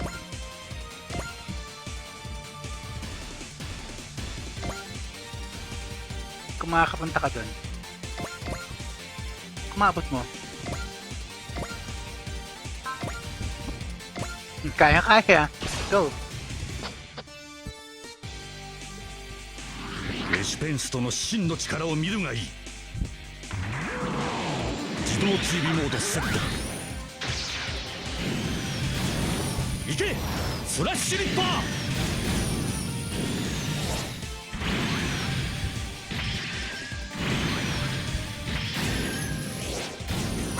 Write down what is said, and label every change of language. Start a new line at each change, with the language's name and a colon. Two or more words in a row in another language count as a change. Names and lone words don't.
Filipino: Kung makakapunta ka dun, kumabot mo. Kaya.
English: Go.
Japanese: レシペンストの真の力を見るがいい。自動追尾モードセット。行けスラッシュリッパー。